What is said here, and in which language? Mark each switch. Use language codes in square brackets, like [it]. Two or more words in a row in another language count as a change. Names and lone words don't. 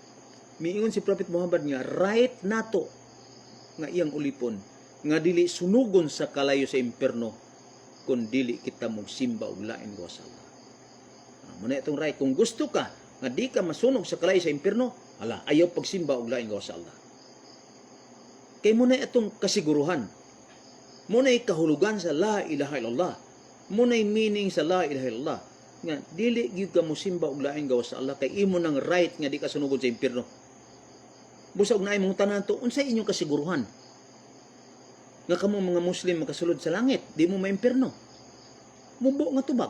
[ceb] Miingon si Prophet Muhammad nga right nato nga iyang ulipon nga dili sunugon sa kalayo sa impierno kun dili kita magsimba og lain gawas sa Allah. Muna itong right. Kung gusto ka nga di ka masunog sa kalayo sa impierno, ala, ayaw pagsimba og lain gawas sa Allah. Kay muna itong kasiguruhan. Muna kahulugan sa [ar] لا إله إلا الله. [ceb] Muna meaning sa [ar] لا إله إلا الله. [ceb] Nga dili gyud ka mosimba og lain gawas sa Allah kay imo nang right nga di ka sunugod sa impierno. Busog na imong tanan to, unsay inyong kasiguruhan? Nga kamo mga Muslim makasulod sa langit, di mo maimpierno. Mubo nga tubag.